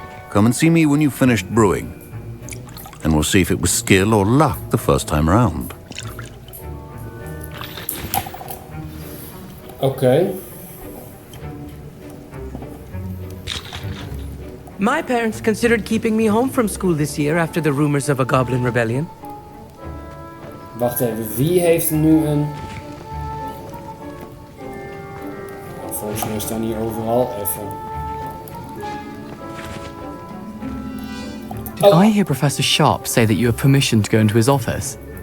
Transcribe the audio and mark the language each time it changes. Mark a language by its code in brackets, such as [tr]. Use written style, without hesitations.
[en] Come and see me when you've finished brewing, and we'll see if it was skill or luck the first time round. Okay. My parents considered keeping me home from school this year after the rumors of a goblin rebellion. [nl] Wacht even, wie heeft er nu een... Volgens mij staan hier overal even. [en] Did I hear Professor Sharp say that you have permission to go into his office?